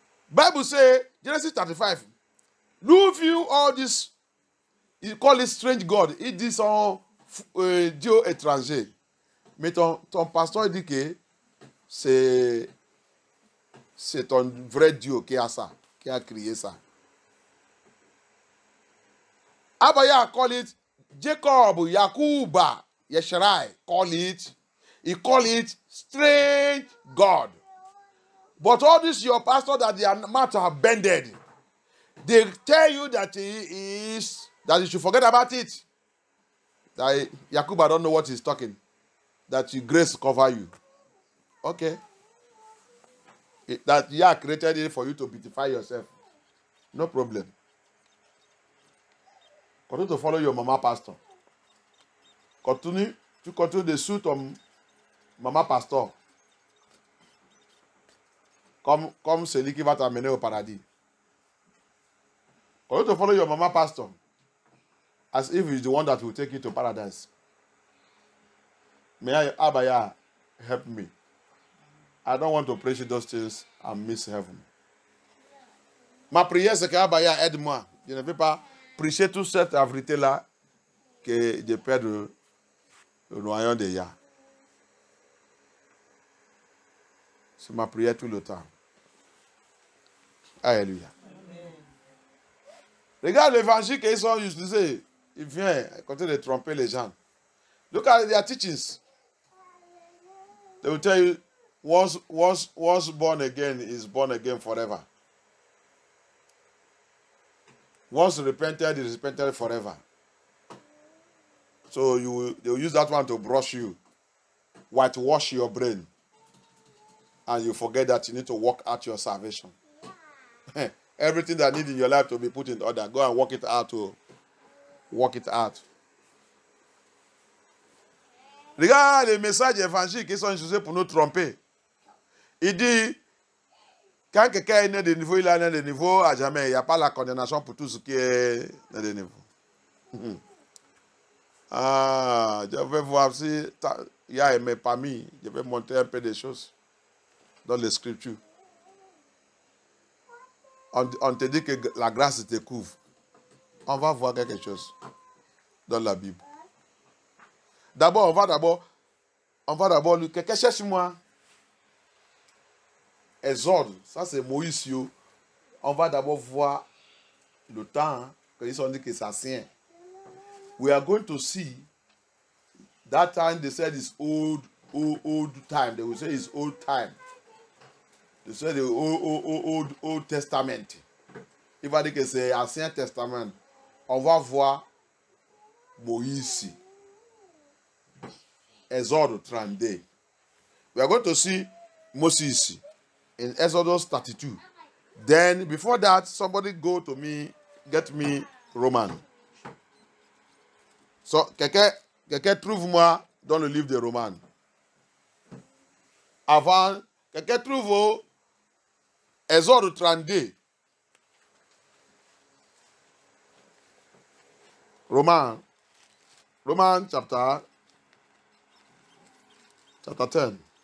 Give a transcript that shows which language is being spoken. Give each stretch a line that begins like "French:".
English: Bible says, Genesis 35, do you all this, you call it strange God,
French: il dit son Dieu étranger. Mais ton pasteur dit que c'est ton vrai Dieu qui a ça, qui a créé ça.
English: Abaya call it Jacob, Yakuba, Yesharai, he call it strange God. But all this your pastor that their mouth are bended, they tell you that that you should forget about it. That Yakuba don't know what he's talking. That your grace cover you. Okay. That Yah created it for you to beautify yourself. No problem. Continue to follow your mama pastor. Continue to suit ton mama pastor.
French: Comme celui qui va t'amener au paradis.
English: Continue to follow your mama pastor. As if he's the one that will take you to paradise. May I, Abaya, help me. I don't want to preach those things and miss heaven.
French: Ma prière, c'est qu'Abaya aide-moi. Je ne vais pas prêcher toute cette vérité-là que je perds le noyau de Yah. C'est ma prière tout le temps. Alléluia. Regarde l'évangile qu'ils sont utilisés. Il vient continuer de tromper les gens.
English: Look at their teachings. They will tell you, once born again is born again forever. Once repented is repented forever. So they will use that one to brush you, whitewash your brain, and you forget that you need to work out your salvation. Everything that needs in your life to be put in order, go and work it out. Work it out.
French: Regarde les messages évangéliques qui sont utilisés pour nous tromper. Il dit, quand quelqu'un est né de niveau, il est né de niveau à jamais. Il n'y a pas la condamnation pour tout ce qui est né de niveau. Je vais voir si il y a aimé parmi. Je vais montrer un peu des choses dans les Scriptures. On te dit que la grâce te couvre. On va voir quelque chose dans la Bible. D'abord, on va d'abord lire. Quelqu'un cherche-moi. Exode, ça c'est Moïse. On va d'abord voir le temps que ils ont dit que c'est ancien.
English: We are going to see that time they said is old time. They will say it's old time. They say the old Testament.
French: Il va dire que c'est Ancien Testament. On va voir Moïse. Exode 32.
English: We are going to see Moses in Exodus 32. Then, before that, somebody go to me, get me Roman.
French: So, quelqu'un trouve-moi dans le livre de Roman. Avant, quelqu'un trouve Exode 32.
English: Roman chapter 10.